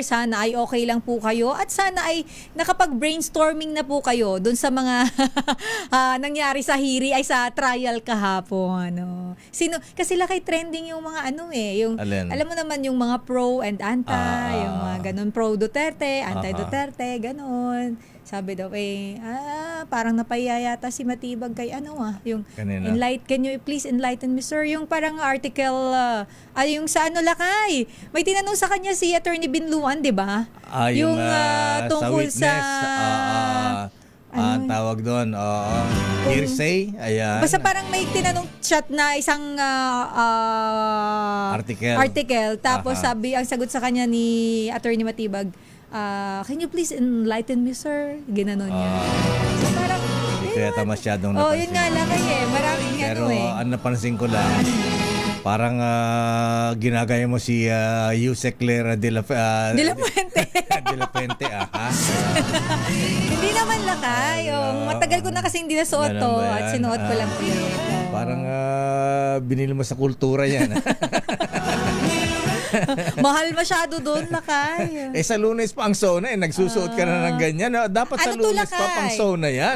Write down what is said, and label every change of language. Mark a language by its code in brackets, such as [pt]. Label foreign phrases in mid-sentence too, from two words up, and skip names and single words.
[tl] Sana ay okay lang po kayo at sana ay nakapag-brainstorming na po kayo dun sa mga nangyari sa hiri ay sa trial kahapon. Kasi Lakay trending yung mga yung Alin? alam mo naman yung mga [en] pro and anti, [tl] yung mga ganun, pro Duterte, anti Duterte, ganun. Sabi daw parang napaya yata si Matibag kay yung Kanina? [en] can you please enlighten me, sir? [tl] Yung parang article yung sa Lakay. May tinanong sa kanya si Attorney Binluan, 'di ba? Yung tungkol sa witness, ang tawag doon, hearsay, ayan. Basta parang may tinanong chat na isang article. Tapos ang sagot sa kanya ni Attorney Matibag, [en] can you please enlighten me, [tl] sir? Ginanon niya. So parang, hindi ko yata masyadong napansin. yun nga lang maraming Pero ang napansin ko lang, parang ginagaya mo si Yusek Clara de la Puente. de la Puente, Hindi naman, Lakay. Matagal ko na kasi hindi nasuot to at sinuot ko lang ulit. Parang binili mo sa kultura yan. Mahal masyado doon, Lakay. Sa Lunes pa ang sauna, nagsusuot ka na ng ganyan. Dapat sa Lunes pa pang sauna yan.